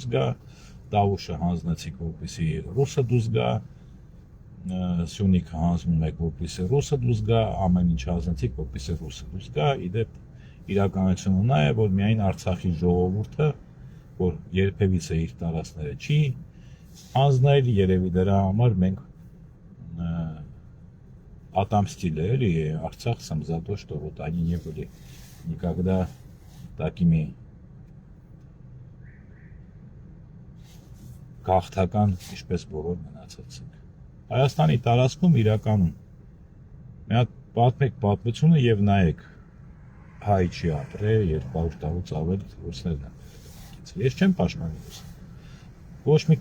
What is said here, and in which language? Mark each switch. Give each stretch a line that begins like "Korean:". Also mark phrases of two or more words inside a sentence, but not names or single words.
Armenian: գա, Տավուշը հանձնեցիք, որպեսզի ռուսը դուրս գա, Սյունիքը հանձնում եք, որպեսզի ռուսը դուրս գա, ամեն ինչ հանձնեցիք, որպեսզի ռուսը դուրս գա, իդեպ իրականությունը նա է, որ միայն Արցախի ժողովուրդը, որ երբևիցե իր տարածքները չի հանձնել, երևի դրա համար մենք
Russian: отомстили, Арцах сам за то, что вот они не были никогда такими
Armenian: քաղաքական, ինչպես բոլոր մնացածին։ Հայաստանի տարածքում իրականում մի հատ պատմեք պատմությունը եւ նայեք հայ չի ապրել 200 տարուց ավել ռուսներն են։ Ես չեմ պաշտպանում։ Ոչ մի